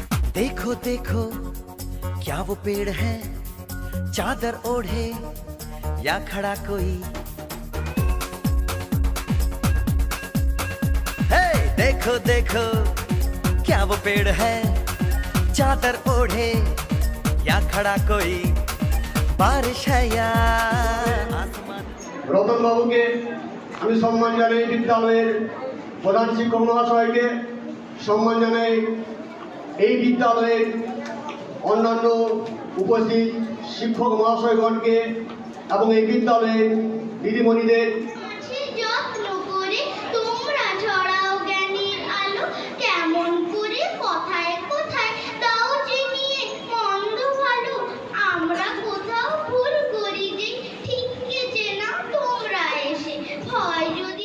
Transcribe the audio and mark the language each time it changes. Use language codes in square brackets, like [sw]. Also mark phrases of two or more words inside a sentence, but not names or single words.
[hi] देखो देखो क्या वो पेड़ है, चादर ओढ़े या खड़ा कोई। हे देखो देखो क्या वो पेड़ है, चादर ओढ़े या खड़ा कोई। बारिश है या आसमान। [bn] রতন বাবুকে আমি সম্মান জানাই, বিদ্যালয়ের প্রধান শিক্ষক মহাশয়কে সম্মান জানাই, এই বিদ্যালয়ের অন্যান্য উপস্থিত শিক্ষক মহাশয়গণকে এবং এই বিদ্যালয়ের দিদিমণিদের। যত্ন করে তোমরা ছড়াও জ্ঞানের আলো, কেমন করে কথায় কথায় দাও যে নিয়ে মন্দ ভালো। আমরা কোথাও ভুল করি যে ঠিককে চেনা তোমরা এসে ভয় যদি।